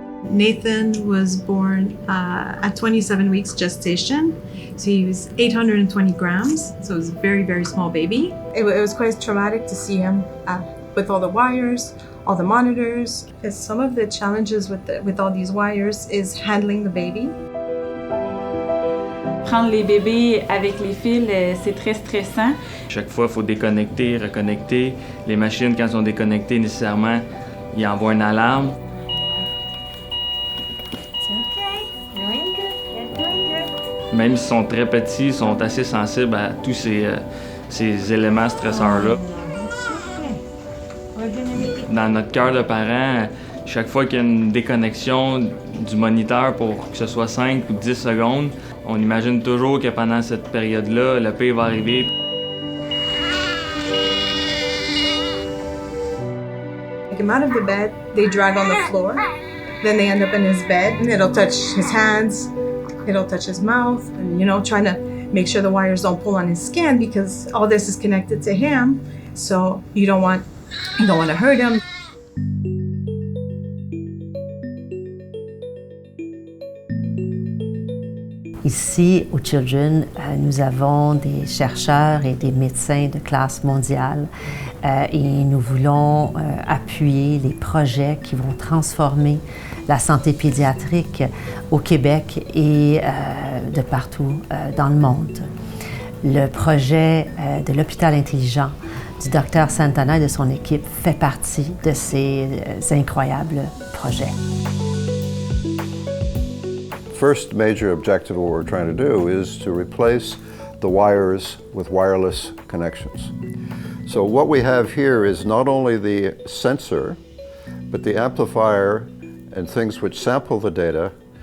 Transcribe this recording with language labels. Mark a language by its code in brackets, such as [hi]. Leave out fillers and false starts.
[en] Nathan was born at 27 weeks gestation, so he was 820 grams, so it was a very, very small baby. It was quite traumatic to see him with all the wires, all the monitors, because some of the challenges with all these wires is handling the baby. [fr] Prendre les bébés avec les fils, c'est très stressant. Chaque fois, il faut déconnecter, reconnecter. Les machines, quand elles sont déconnectées, nécessairement, ils envoient une alarme. Même s'ils sont très petits, ils sont assez sensibles à tous ces éléments stresseurs-là. Dans notre cœur de parents, chaque fois qu'il y a une déconnexion du moniteur pour que ce soit 5 ou 10 secondes, on imagine toujours que pendant cette période-là, le pire va arriver. [en] Take him out of the bed, they drag on the floor, then they end up in his bed, and it'll touch his hands, it'll touch his mouth, and trying to make sure the wires don't pull on his skin because all this is connected to him, so you don't want to hurt him. [fr] Ici, au Children, nous avons des chercheurs et des médecins de classe mondiale et nous voulons appuyer les projets qui vont transformer la santé pédiatrique au Québec et de partout dans le monde. Le projet de l'hôpital intelligent du Dr Santana et de son équipe fait partie de ces incroyables projets. [en] First major objective of what we're trying to do is to replace the wires with wireless connections. So what we have here is not only the sensor, but the amplifier and things which sample the data.